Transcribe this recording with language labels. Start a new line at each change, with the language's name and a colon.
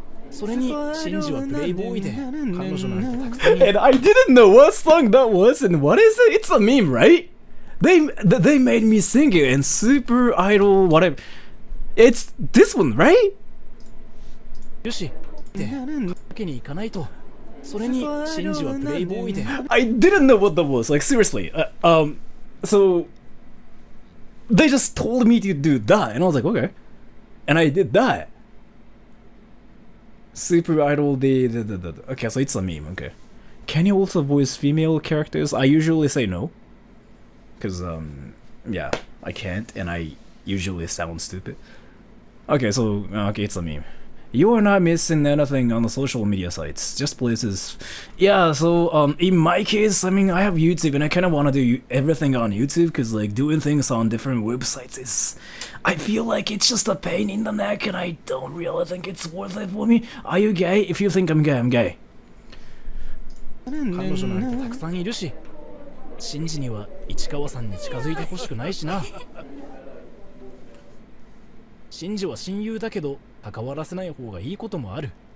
Japanese: それにシンジはプレイボーイで彼女なんてたくさんいる。
English: And I didn't know what song that was and what is it? It's a meme, right? They made me sing it and Super Idol whatever. It's this one, right?
Japanese: よしってわけにいかないと。それにシンジはプレイボーイで
English: I didn't know what that was. Like seriously. So they just told me to do that and I was like, okay. And I did that. Super Idol the okay, so it's a meme, okay. Can you also voice female characters? I usually say no. Cause yeah, I can't and I usually sound stupid. Okay, so okay, it's a meme. You are not missing anything on the social media sites, just places. Yeah, so in my case, I mean I have YouTube and I kinda wanna do everything on YouTube cause like doing things on different websites is I feel like it's just a pain in the neck and I don't really think it's worth it for me. Are you gay? If you think I'm gay, I'm gay.
Japanese: 彼女なんてたくさんいるし、シンジには市川さんに近づいてほしくないしな。シンジは親友だけど関わらせない方がいいこともある。